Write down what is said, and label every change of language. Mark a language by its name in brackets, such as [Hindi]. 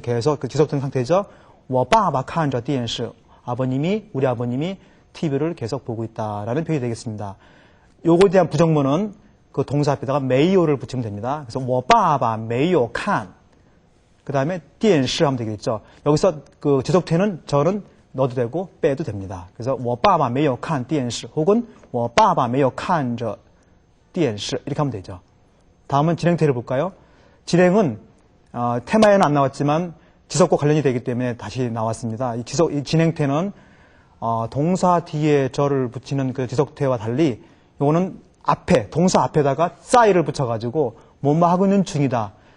[Korean] 계속 그 지속된 상태죠. [Chinese] 我爸爸看着电视 [Korean] 우리 아버님이 TV를 계속 보고 있다라는 표현이 되겠습니다. 요거에 대한 부정문은 그 동사 앞에다가 [Chinese] 没有 [Korean] 를 붙이면 됩니다. 그래서 [Chinese] 我爸爸没有看 [Korean] 그 다음에 [Chinese] 电视 [Korean] 하면 되겠죠. 여기서 그 지속태는 저는 넣어도 되고 빼도 됩니다. 그래서 [Chinese] 我爸爸没有看电视 [Korean] 혹은 [Chinese] 我爸爸没有看着电视 [Korean] 이렇게 하면 되죠. 다음은 진행태를 볼까요? 진행은 테마에는 안 나왔지만 지속과 관련이 되기 때문에 다시 나왔습니다. 이 진행태는 동사 뒤에 저를 붙이는 그 지속태와 달리 이거는 동사 앞에다가 싸이를 붙여가지고 뭐뭐 하고 있는 중이다.